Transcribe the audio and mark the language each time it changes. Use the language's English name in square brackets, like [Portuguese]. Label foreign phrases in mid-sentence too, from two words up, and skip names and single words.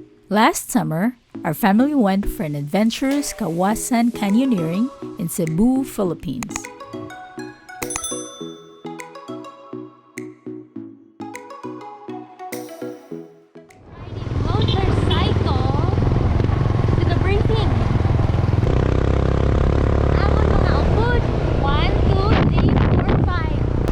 [English] Last summer, our family went for an adventurous Kawasan Canyoneering in Cebu, Philippines. Motorcycle to the briefing. [Hiligaynon] Amon mga upod. [English] 1, 2, 3, 4, 5.